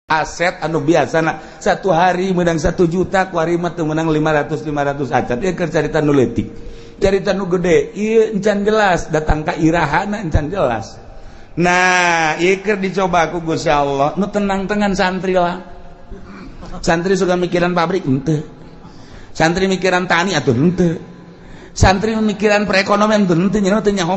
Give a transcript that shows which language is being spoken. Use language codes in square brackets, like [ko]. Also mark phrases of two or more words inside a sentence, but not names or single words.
[su] aset anu biasana satu hari menang 1 juta ku hari mah teu menang 500 acat ieu keur carita nu leutik carita nu gede ieu encan jelas datang ka irahana encan jelas. Nah ieu keur dicoba ku Gusti Allah nu tenang-tenang santri lah. Santri suka mikiran pabrik henteu, santri mikiran tani atuh henteu, santri mikiran perekonomian henteu nyaho teu nyaho